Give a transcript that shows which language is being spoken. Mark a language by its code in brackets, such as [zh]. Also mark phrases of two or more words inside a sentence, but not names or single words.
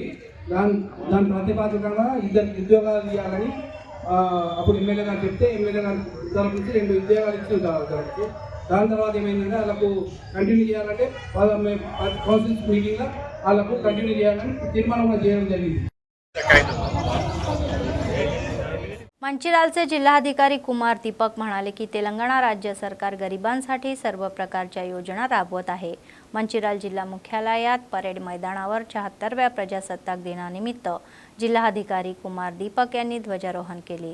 [te] దాని ప్రతిపాదకంగా 2 ఉద్యోగాలు ఇవ్వాలని అప్పుడు ఎమ్మెల్యే గారు చెప్తే ఎమ్మెల్యే గారు తరఫు నుంచి 2 ఉద్యోగాలు ఇచ్చిన దానికి దాని తర్వాత ఏమైందంటే వాళ్ళకు కంటిన్యూ చేయాలంటే [en] council meetingలో [te] వాళ్ళకు కంటిన్యూ చేయాలని తీర్మానం చేయడం జరిగింది. [mr] मंचिरालचे जिल्हाधिकारी कुमार दीपक म्हणाले की तेलंगणा राज्य सरकार गरिबांसाठी सर्व प्रकारच्या योजना राबवत आहे. मंचिराल जिल्हा मुख्यालयात परेड मैदानावर 74व्या प्रजासत्ताक दिनानिमित्त जिल्हाधिकारी कुमार दीपक यांनी ध्वजारोहण केले.